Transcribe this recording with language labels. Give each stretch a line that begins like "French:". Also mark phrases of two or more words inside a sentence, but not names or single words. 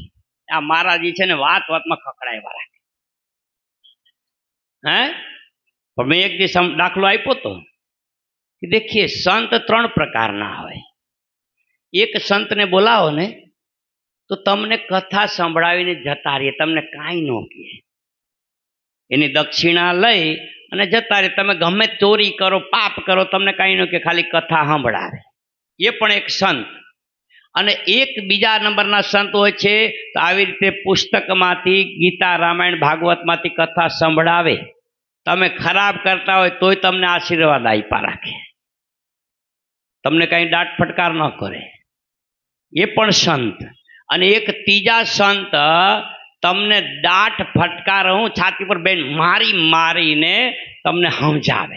Gujarati: આ મહારાજી છે ને વાત વાત મેં ખખડાવ્યા રાખે। હૈં પણ મૈં એક દિવસ દાખલો આપ્યો તો
Hindi: कि देखिए
Gujarati: સંત 3 પ્રકારના હોય। એક સંત ને બોલાવો ને તો તમને કથા સંભળાવીને જતા રહે, તમને કાંઈ ન કહે। એની દક્ષિણા લઈ અને જતા રહે। તમે ગમે ચોરી કરો પાપ કરો તમને કાંઈ ન કહે, ખાલી કથા સંભળાવે। યે પણ એક સંત। અને એક બીજા નંબરના સંત હોય છે તો આવી રીતે પુસ્તકમાંથી ગીતા રામાયણ ભાગવતમાંથી કથા સંભળાવે। તમે ખરાબ કરતા હોય તોય તમને આશીર્વાદ આપ્યા રાખે, તમને કાંઈ
Hindi: डांट फटकार
Gujarati: ન કરે। યે પણ સંત। અને એક તીજા સંત તમને
Hindi: डांट फटकार
Gujarati: હૂં છાતી પર બેન મારી મારી ને તમને સમઝાવે।